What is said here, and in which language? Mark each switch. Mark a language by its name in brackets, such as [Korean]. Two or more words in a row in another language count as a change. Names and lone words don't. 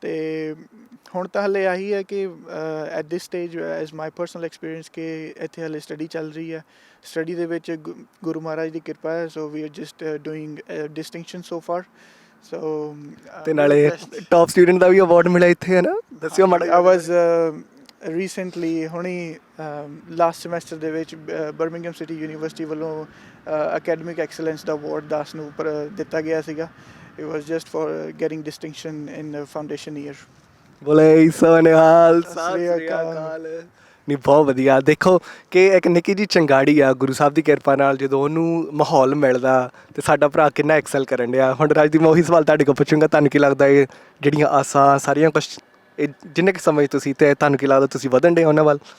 [Punjabi] ਤੇ ਹੁਣ ਤਾਂ ਹਲੇ ਆਹੀ ਹੈ ਕਿ [English] at this stage as my personal experience [Punjabi] ਕਿ ਇੱਥੇ ਹਲੇ ਸਟੱਡੀ ਚੱਲ ਰਹੀ ਹੈ। ਸਟੱਡੀ ਦੇ ਵਿੱਚ ਗੁਰੂ ਮਹਾਰਾਜ ਦੀ ਕਿਰਪਾ ਹੈ, [English] so we are just doing distinction so far. [Punjabi] ਸੋ ਤੇ ਨਾਲੇ [English] top student [Punjabi] ਦਾ ਵੀ ਅਵਾਰਡ ਮਿਲਿਆ ਇੱਥੇ ਹੈ ਨਾ, ਦੱਸਿਓ ਮਾੜਾ [English] I was recently [Punjabi] ਹੁਣੀ [English] last semester [Punjabi] ਦੇ ਵਿੱਚ ਬਰਮਿੰਘਮ ਸਿਟੀ ਯੂਨੀਵਰਸਿਟੀ ਵੱਲੋਂ [English] academic excellence [Punjabi] ਦਾ ਅਵਾਰਡ 10 ਨੂੰ ਦਿੱਤਾ ਗਿਆ ਸੀਗਾ। [English] It was just for getting distinction in the foundation year. [Punjabi] ਬੋਲੇ ਸੋਨਿਹਾਲ ਸਤਿ ਸ੍ਰੀ ਅਕਾਲ। ਨਹੀਂ ਬਹੁਤ ਵਧੀਆ। ਦੇਖੋ ਕਿ ਇੱਕ ਨਿੱਕੀ ਜੀ ਚੰਗਾੜੀ ਆ ਗੁਰੂ ਸਾਹਿਬ ਦੀ ਕਿਰਪਾ ਨਾਲ ਜਦੋਂ ਉਹਨੂੰ ਮਾਹੌਲ ਮਿਲਦਾ ਤੇ ਸਾਡਾ ਭਰਾ ਕਿੰਨਾ ਐਕਸਲ ਕਰਨ ਡਿਆ। ਹੁਣ ਰਾਜਦੀਪ, ਮੈਂ ਉਹੀ ਸਵਾਲ ਤੁਹਾਡੇ ਕੋਲ ਪੁੱਛੂੰਗਾ, ਤੁਹਾਨੂੰ ਕੀ ਲੱਗਦਾ ਇਹ ਜਿਹੜੀਆਂ ਆਸਾਂ ਸਾਰੀਆਂ ਕੁਛ ਇਹ ਜਿੰਨੇ ਕੁ ਸਮੇਂ ਤੁਸੀਂ ਤੇ ਤੁਹਾਨੂੰ ਕੀ ਲੱਗਦਾ ਤੁਸੀਂ ਵਧਣ ਡੇ ਉਹਨਾਂ ਵੱਲ?